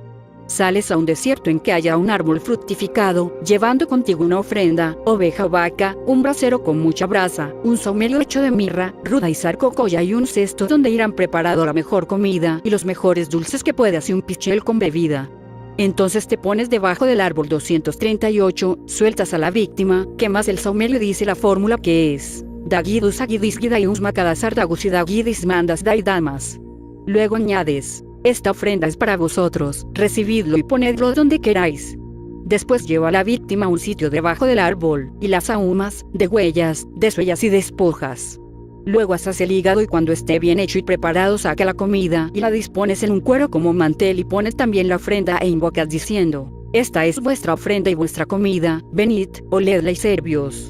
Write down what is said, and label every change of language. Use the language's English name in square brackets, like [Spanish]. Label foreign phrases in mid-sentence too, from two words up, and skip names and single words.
[Spanish] Sales a un desierto en que haya un árbol fructificado, llevando contigo una ofrenda, oveja o vaca, un brasero con mucha brasa, un saumerio hecho de mirra, ruda y zarcocoya y un cesto donde irán preparado la mejor comida y los mejores dulces que puedas y un pichel con bebida. Entonces te pones debajo del árbol 238, sueltas a la víctima, quemas el saumerio y dice la fórmula que es Dagidus agidis gidaius macadasar dagus y dagidis mandas daidamas. Luego añades, esta ofrenda es para vosotros, recibidlo y ponedlo donde queráis. Después lleva a la víctima a un sitio debajo del árbol, y las ahumas, de huellas, desuellas y despojas. Luego asas el hígado y cuando esté bien hecho y preparado saca la comida y la dispones en un cuero como mantel y pones también la ofrenda e invocas diciendo, esta es vuestra ofrenda y vuestra comida, venid, oledla y servios.